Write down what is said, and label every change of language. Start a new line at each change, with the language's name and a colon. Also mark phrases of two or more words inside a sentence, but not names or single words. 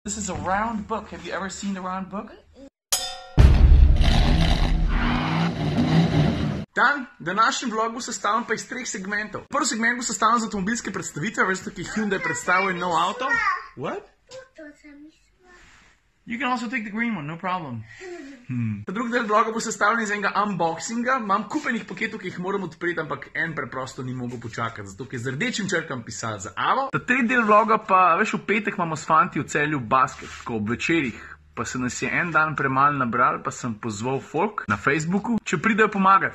English: This is a round book. Have you ever seen the round book?
Slovenian: Dan, današnji vlog bo sestavljen pa iz 3 segmentov. Prvi segment bo sestavljen z avtomobilske predstavitve, veste, ki Hyundai predstavlja nov avto.
English: What? You can also take the green one, no problem.
Slovenian: Ta drugi del vloga bo sestavljen iz enega unboxinga. Imam kupenih paketov, ki jih moram odpreti, ampak en preprosto ni mogel počakati, zato ker z rdečim črkam pisati za Avo. Ta tretji del vloga pa, veš, v petek imamo s fanti v Celju basket, tako ob večerih. Pa se nas je en dan premalo nabral, pa sem pozval folk na Facebooku, če pridejo pomagati.